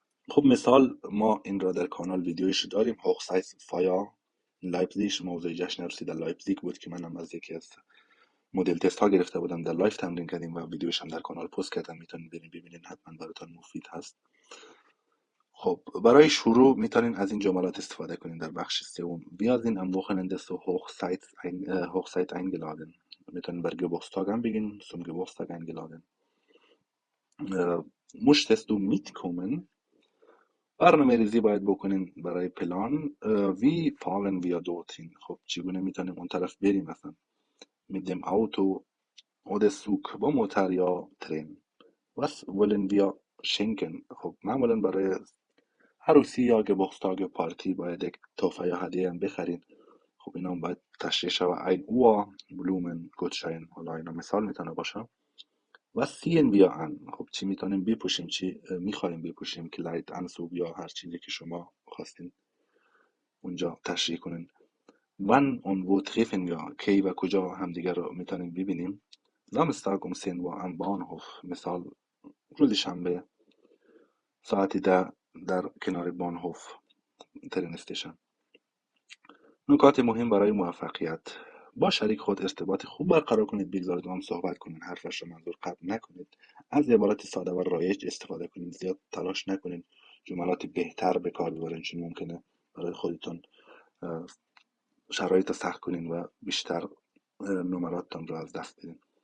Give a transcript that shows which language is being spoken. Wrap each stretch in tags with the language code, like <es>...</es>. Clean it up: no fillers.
<fa>خب مثال ما این را در کانال ویدیویش داریم. Hochzeit Feier لایپزیگ، موضوع جشن عروسی در لایپزیگ بود که منم از یکی از مدل تست ها گرفته بودم، در لایف تمرین کردیم و ویدیوش هم در کانال پست کردم. میتونین برین ببینین، حتما براتون مفید هست. خب برای شروع میتونین از این جملات استفاده کنین در بخش سوم.</fa> <de>Wir sind am Wochenende zur Hochzeit eingeladen.</de> <fa>میتونین بر Geburtstag هم بگین</fa> <de>zum Geburtstag eingeladen. Möchtest du mitkommen؟</de> <fa>برنامه ریزی باید بکنین برای پلان.</fa> <de>Wie fahren wir dorthin؟</de> <fa>خب چگونه میتونیم اون طرف بریم؟ مثلا</fa> <de>mit dem Auto oder Zug،</de> <fa>با موتر یا ترین.</fa> <de>Was wollen wir schenken؟</de> <fa>خب معمولا برای عروسی یا Geburtstag یا پارتی باید یک تحفه یا هدیه هم بخرین. خب اینا هم باید تشریح شود.</fa> <de>ein Uhr، Blumen، Gutschein.</de> <fa>حالا اینا مثال میتونه باشه.</fa> <de>Was ziehen wir an؟</de> <fa>خب چی میتونیم بپوشیم، چی میخوایم بپوشیم، کلید، انسوب یا هر چیزی که شما خواستین اونجا تشریح کنین.</fa> <de>wann und wo treffen wir؟</de> <fa>کی و کجا همدیگه رو میتونیم ببینیم.</fa> <de>Samstag um 10 Uhr am Bahnhof.</de> <fa>مثال روز شنبه ساعتی 10 در کنار بانهوف ترین استیشن. نکات مهم برای موفقیت: با شریک خود ارتباط خوب برقرار کنید، بگذارید با هم صحبت کنید، حرفش رو منظور قطع نکنید، از عبارات ساده و رایج استفاده کنید، زیاد تلاش نکنید جملات بهتر به کار ببرید، چون ممکنه برای خودتون شرایط سخت کنین و بیشتر نمراتتون رو از دست بدین.</fa>